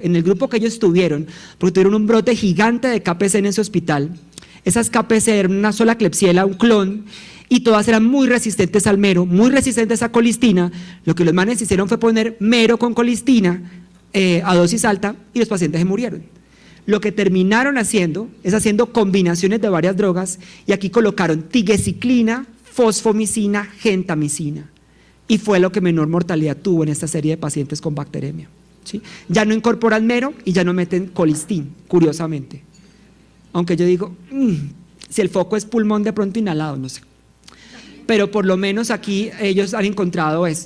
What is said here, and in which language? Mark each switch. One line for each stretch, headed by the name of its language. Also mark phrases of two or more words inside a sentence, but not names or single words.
Spanish: En el grupo que ellos tuvieron, porque tuvieron un brote gigante de KPC en ese hospital, esas KPC eran una sola Klebsiella, un clon, y todas eran muy resistentes al mero, muy resistentes a colistina. Lo que los manes hicieron fue poner mero con colistina a dosis alta y los pacientes se murieron. Lo que terminaron haciendo es haciendo combinaciones de varias drogas y aquí colocaron tigecyclina, fosfomicina, gentamicina y fue lo que menor mortalidad tuvo en esta serie de pacientes con bacteremia, ¿sí? Ya no incorporan mero y ya no meten colistin, curiosamente. Aunque yo digo, si el foco es pulmón de pronto inhalado, no sé. Pero por lo menos aquí ellos han encontrado esto.